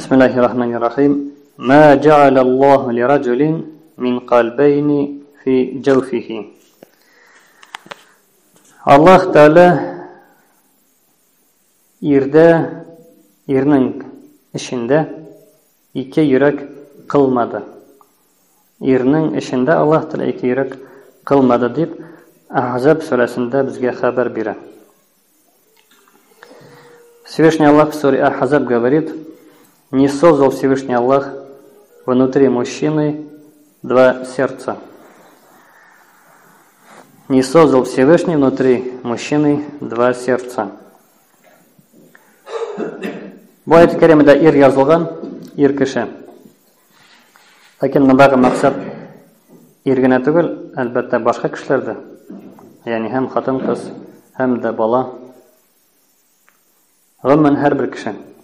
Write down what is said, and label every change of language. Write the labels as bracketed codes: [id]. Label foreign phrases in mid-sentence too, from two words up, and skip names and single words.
[ar] بسم الله الرحمن الرحيم. ما جعل الله لرجل من قلبين في جوفه. [tt] Аллах Тәала ирнең эчендә ике йөрәк кылмады. Ирнең эчендә Аллах Тәала ике йөрәк кылмады дип Ахзаб сүрәсендә безгә хәбәр бирә. [ru] Всевышний Аллах в суре Ахзаб говорит: не создал Всевышний Аллах внутри мужчины два сердца. Не создал Всевышний внутри мужчины два сердца. [tt] Бу аят кәримәдә ир язылган, ир кеше. Ләкин мондагы максат ир генә түгел, әлбәттә башка кешеләр дә. Ягъни һәм хатын-кыз, һәм дә бала. Гомумән һәрбер кеше.